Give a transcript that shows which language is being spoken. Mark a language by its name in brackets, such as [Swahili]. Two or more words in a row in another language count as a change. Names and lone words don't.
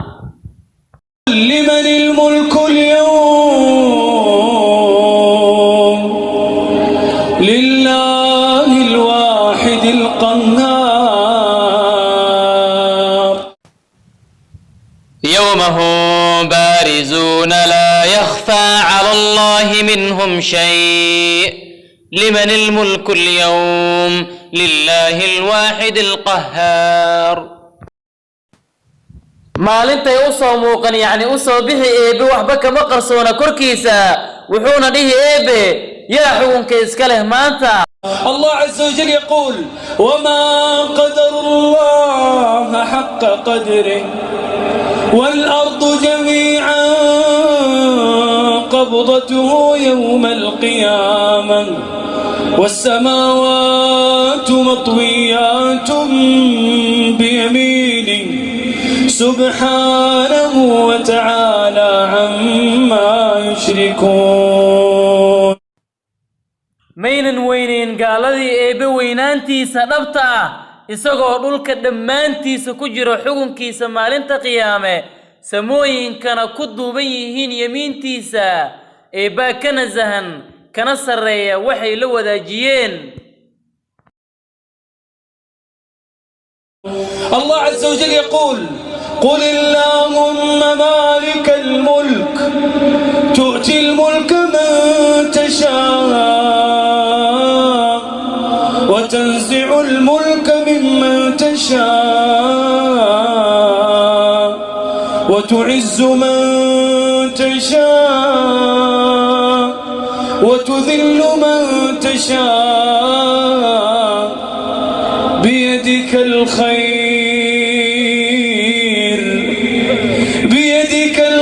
[Arabic] لمن الملك اليوم لله الواحد القهار. يوم هم بارزون لا يخفى على الله منهم شيء لمن الملك اليوم لله الواحد القهار. [Somali] maalinta ay u soo muuqan yani u soo bixi eebe waxba kama qarsoona korkiisa wuxuuna dhihi eebe yaa xukunka iska leh maanta. [Arabic] الله عز وجل يقول وما قدر الله حق قدره والأرض جميعا قبضته يوم القيامة والسماوات مطويات بيمينه سبحانه وتعالى عما يشركون. [Somali] maynan weynayn gaaladii eebe weynaantiisa dhabta ah isagoo dhulka dhammaantiisa ku jiro xukunkiisa maalinta qiyaame samooyinkana ku duuban yihiin yamiintiisa eebbaa ka nasahan kana sarreeya waxay la wadaajiyeen. [Arabic] الله عز وجل يقول قل اللهم مالك الملك تؤتي الملك من تشاء وتنزع الملك ممن تشاء وتعز من تشاء وتذل من تشاء بيدك الخير بيدك